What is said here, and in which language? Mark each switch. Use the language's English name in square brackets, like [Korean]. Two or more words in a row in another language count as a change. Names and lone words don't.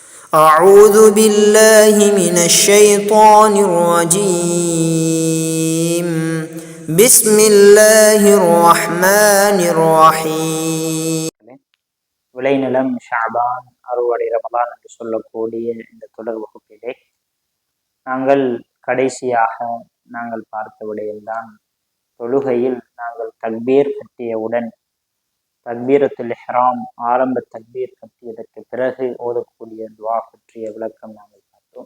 [Arabic] أعوذ بالله من الشيطان الرجيم بسم الله الرحمن الرحيم. [Tamil] விளைநிலம் ஷாபான் அறுவடை ரமலான் என்று சொல்லக்கூடிய இந்த தொடர் வகுப்பிலே நாங்கள் கடைசியாக பார்த்த விடயம்தான் தொழுகையில் நாங்கள் தக்பீர் கட்டியவுடன் [Arabic] تكبيرة الإحرام [Tamil] ஆரம்ப தக்பீர் கட்டியதற்கு பிறகு ஓதக்கூடிய துவா பற்றிய விளக்கம் நாங்கள் பார்த்தோம்.